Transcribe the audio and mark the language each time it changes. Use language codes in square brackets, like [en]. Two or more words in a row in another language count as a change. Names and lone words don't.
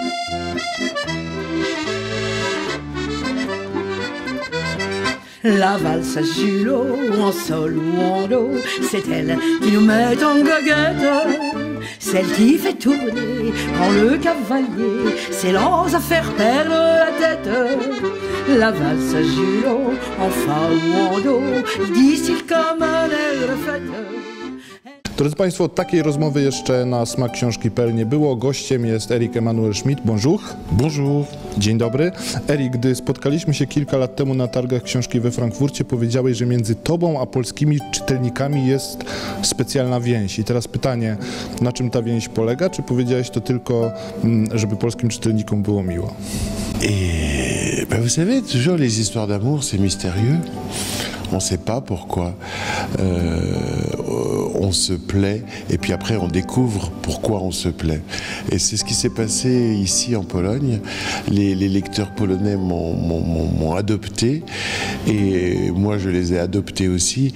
[fr] La valse à Julot, en sol ou en do, c'est elle qui nous met en goguette. Celle qui fait tourner quand le cavalier s'élance à faire perdre la tête. La valse à Julot, en fa ou en do, dit-il comme un air de fête. [pl] Drodzy Państwo, takiej rozmowy jeszcze na Smak Książki.pl nie było. Gościem jest Erik Emanuel Schmidt. [fr] Bonjour. Bonjour. [pl] Dzień dobry. Erik, gdy spotkaliśmy się kilka lat temu na targach książki we Frankfurcie, powiedziałeś, że między tobą a polskimi czytelnikami jest specjalna więź. I teraz pytanie, na czym ta więź polega? Czy powiedziałeś to tylko, żeby polskim czytelnikom było miło? [fr] Et ben vous savez, toujours les histoires d'amour, c'est mystérieux. On ne sait pas pourquoi on se plaît et puis après on découvre pourquoi on se plaît. Et c'est ce qui s'est passé ici en Pologne. Les lecteurs polonais m'ont adopté et moi je les ai adoptés aussi.